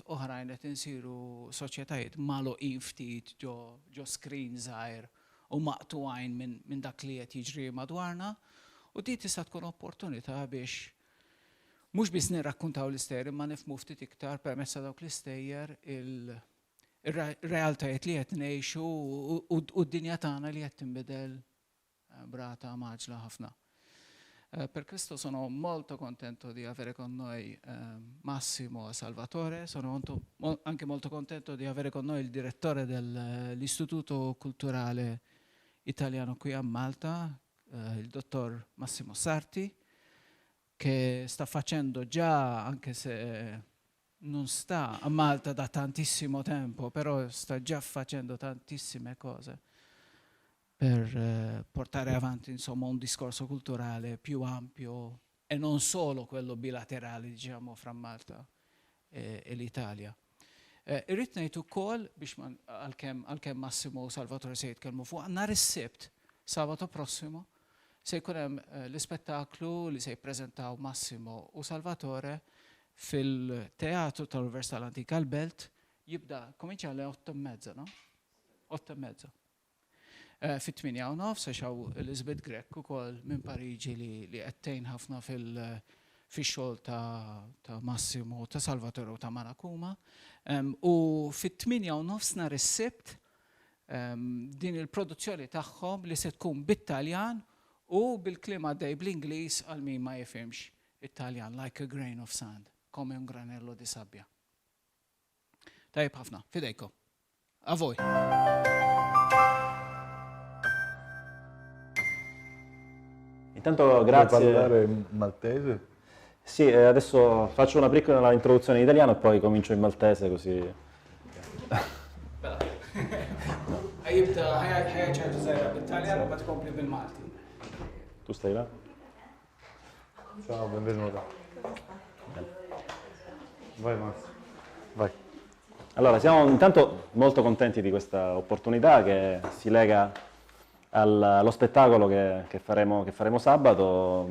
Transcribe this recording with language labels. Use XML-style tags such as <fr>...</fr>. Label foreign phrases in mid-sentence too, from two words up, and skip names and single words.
<mt>oħrajn qed insiru soċjetajiet magħluqin ftit ġo screen żgħir u maqtugħin minn dak li qed jiġri madwarna u din tista' tkun opportunità biex mhux biss nirrakkuntaw l-istejjer imma nifhmu ftit iktar permezz ta' dawk l-istejjer ir-realtajiet li qed ngħixu u d-dinja tagħna li qed tinbidel brata maġla ħafna.</mt> <it>Per questo sono molto contento di avere con noi Massimo Salvatore, sono anche molto contento di avere con noi il direttore dell'Istituto Culturale Italiano qui a Malta, il dottor Massimo Sarti, che sta facendo già, anche se non sta a Malta da tantissimo tempo, però sta già facendo tantissime cose per portare avanti insomma un discorso culturale più ampio e non solo quello bilaterale, diciamo, fra Malta e l'Italia.</it> <mt>Irrid ngħid ukoll biex għalkemm Massimo u Salvatore se jitkellmu fuq nhar is-Sibt,</mt> <it>sabato prossimo,</it> <mt>se jkun hemm l-ispettaklu li se jippreżentaw Massimo u Salvatore fil-Teatru tal-Università l-Antika l-Belt jibda</mt> <it>komincia alle</it> <mt>8:30, no? 8:30. Fit-8:30 xaw Elizabeth Grek ukoll minn Pariġi li qed tgħin ħafna fix-xogħol ta' Massimo, ta' Salvatore u ta' Manakuma. U fit-8:30 nhar is-Sibt din il-produzzjoni tagħhom li se tkun bit-Taljan u bil-kliem għaddej bl-Ingliż għal min ma jifhimx it-Taljan,</mt> <en>like a grain of sand,</en> <it>come un granello di sabbia.</it> <mt>Tajjeb ħafna, fidejkom.</mt> <it>A voi. Intanto grazie. Puoi parlare in maltese? Sì, adesso faccio una piccola introduzione in italiano e poi comincio in maltese così.</it> <mt>Ħajibda ħajja żgħira bit-Taljan u ma tkompli bil-Malti.</mt> <it>Tu stai là? Ciao, benvenuto. Vai Max. Vai. Allora, siamo intanto molto contenti di questa opportunità che si lega allo spettacolo che faremo sabato.</it>